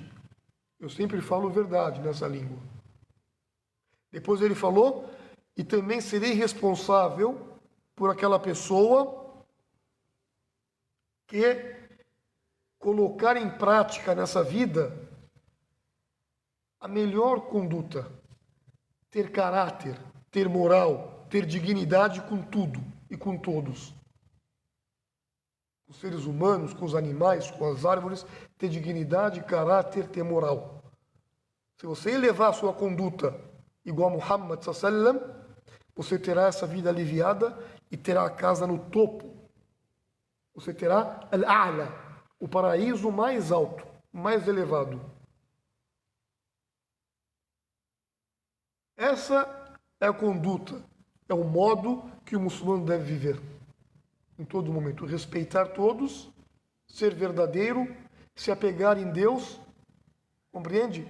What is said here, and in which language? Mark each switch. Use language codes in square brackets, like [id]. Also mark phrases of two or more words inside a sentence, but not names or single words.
[pt] Eu sempre falo verdade nessa língua. Depois ele falou, e também serei responsável por aquela pessoa que colocar em prática nessa vida a melhor conduta, ter caráter, ter moral, ter dignidade com tudo e com todos. Com os seres humanos, com os animais, com as árvores, ter dignidade, caráter, ter moral. Se você elevar a sua conduta igual a Muhammad [ar] صلى الله عليه وسلم, [pt] você terá essa vida aliviada e terá a casa no topo. Você terá al-a'la, o paraíso mais alto, mais elevado. Essa é a conduta, é o modo que o muçulmano deve viver. Em todo momento, respeitar todos, ser verdadeiro, se apegar em Deus, compreende?